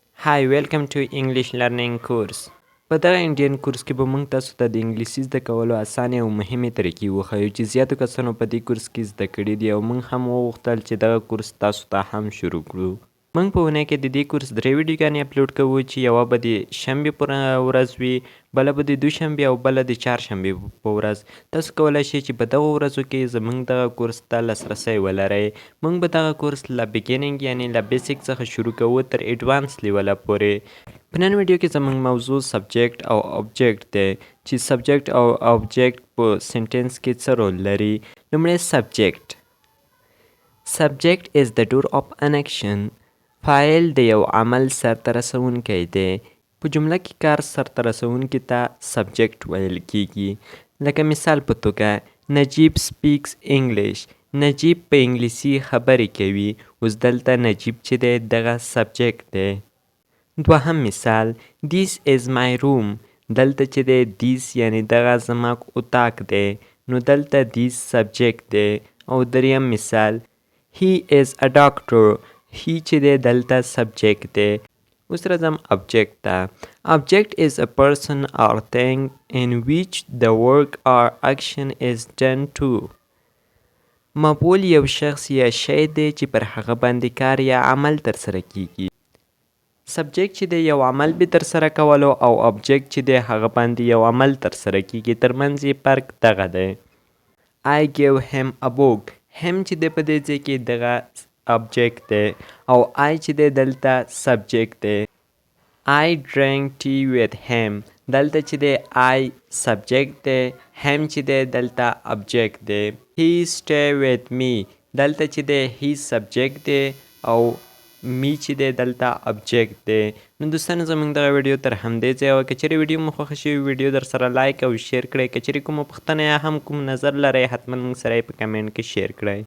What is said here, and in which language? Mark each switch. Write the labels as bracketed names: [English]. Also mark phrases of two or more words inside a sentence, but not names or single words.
[English] Hi, welcome to English learning course. [Pashto] په دغه انډین کورس کې به موږ تاسو ته د انګلیسي زده کولو اسانې او مهمې طریقې وښیو چې زیاتو کسانو په دې کورس کې زده کړي دي او موږ هم وغوښتل چې دغه کورس تاسو ته هم شروع کړو. موږ په اونۍ کې د دې کورس 3 ویډیوګانې اپلوډ کوو چې یوه به د شنبې پر ورځ وي، بله به د دوشنبې او بله د چهارشنبې په ورځ. تاسو کولی شئ چې په دغو ورځو کې زموږ دغه کورس ته لاسرسی ولرئ. موږ به دغه کورس له بیګیننګ یعنې له بیسیک څخه شروع کوو تر ایډوانس لیوله پورې. په نن ویډیو کې زموږ موضوع سبجیکټ او آبجیکټ دی چې سبجیکټ او آبجیکټ په سنټنس کې څه رول لري. [English] لومړی سبجیکټ is the doer of an action. [Pashto] فاعل د یو عمل سرته رسونکی دی. په جمله کې کار سرته رسونکي ته سبجیکټ ویل کیږي. لکه مثال په توګه نجیب [English] speaks English. [Pashto] نجیب په انګلیسي خبرې کوي. اوس دلته نجیب چې دی دغه سبجیکټ دی. دوهم مثال [English] this is my room. [Pashto] دلته چې دی this یعنی دغه زما اتاق دی نو دلته this سبجیکټ دی. او دریم مثال [English] he is a doctor. [Pashto] he چې دی دلته سبجیکټ دی. اوس راځم آبجیکټ ته. [English] آبجیکټ is a person or thing in which the work or action is done to. [Pashto] مفعول یو شخص یا شی دی چې پر هغه باندې کار یا عمل ترسره کیږي. سبجیکټ چې دی یو عمل به ترسره کولو او آبجیکټ چې دی هغه باندې یو عمل ترسره کیږي. ترمنځ یې فرق دغه دی. [English] I gave him a book. [Pashto] هم چې دی په دې ځای کې دغه آبجیکټ دی او I چې دی دلته سبجیکټ دی. [English] I drank tea with him. [Pashto] دلته چې دی I سبجیکټ دی. هم چې دی دلته آبجیکټ دی. [English] He stay with me. [Pashto] دلته چې دی he سبجیکټ دی او می چې دی دلته آبجیکټ دی. نو دوستانو زموږ دغه ویډیو تر همدې ځایه که چیرې ویډیو مو خوښه شوې ویډیو در سره لایک او شیر کړئ. که چیرې کومه پوښتنه یا هم کوم نظر لرئ حتما موږ سره یې په کمنټ کې شیر کړئ.